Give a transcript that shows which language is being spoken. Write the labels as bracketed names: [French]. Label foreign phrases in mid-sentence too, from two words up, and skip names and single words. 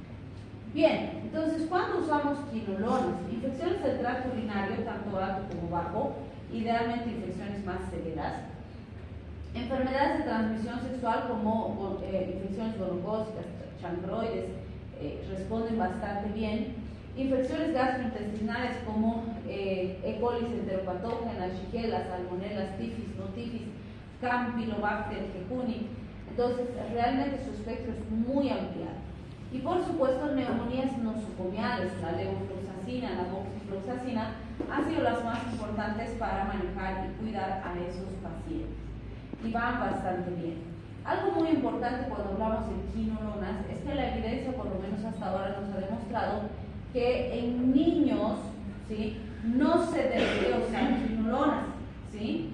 [Spanish] Bien, entonces, ¿cuándo usamos quinolonas? Infecciones del tracto urinario, tanto alto como bajo, idealmente infecciones más severas. Enfermedades de transmisión sexual como infecciones gonocócicas, chancroides, responden bastante bien. Infecciones gastrointestinales como E. coli enteropatógenas, Shigella, salmonelas, tifis, notifis, Campylobacter jejuni. Entonces, realmente su espectro es muy ampliado. Y por supuesto, neumonías nosocomiales, la levofloxacina, la moxifloxacina, han sido las más importantes para manejar y cuidar a esos pacientes. Y van bastante bien. Algo muy importante cuando hablamos de quinolonas es que la evidencia, por lo menos hasta ahora, nos ha demostrado que en niños, ¿sí?, no se debería usar quinolonas, ¿sí?